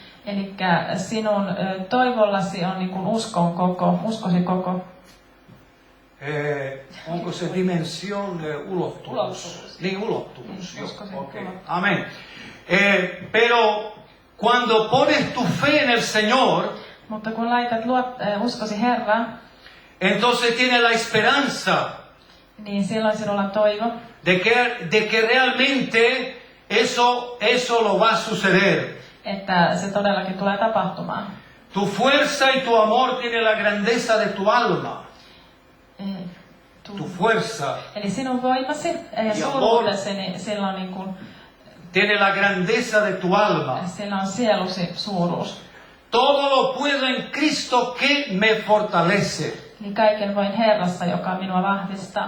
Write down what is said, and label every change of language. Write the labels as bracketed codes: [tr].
[fi] Eli sinun toivollasi on niin kuin uskosi koko. Onko se dimension ulottuvuus? Niin, ulottuvuus. Okay. Amén. [es] Pero cuando pones tu fe en el Señor, [fi] mutta kun laitat uskosi Herraan, [es] entonces tiene la esperanza [fi] niin silloin sinulla on toivo, [es] de que realmente eso lo va a suceder. [fi] Että se todellakin tulee tapahtumaan. [es] Tu fuerza y tu amor tiene la grandeza de tu alma. Tu fuerza. [fi] Eli sinun voimasi ja suuruutesi, niin silloin niin kuin, [es] tiene la grandeza de tu alma. [fi] Sillä on sielusi suuruus. [es] Todo lo puedo en Cristo que me fortalece. [fi] Niin kaiken voin Herrassa, joka minua vahvistaa.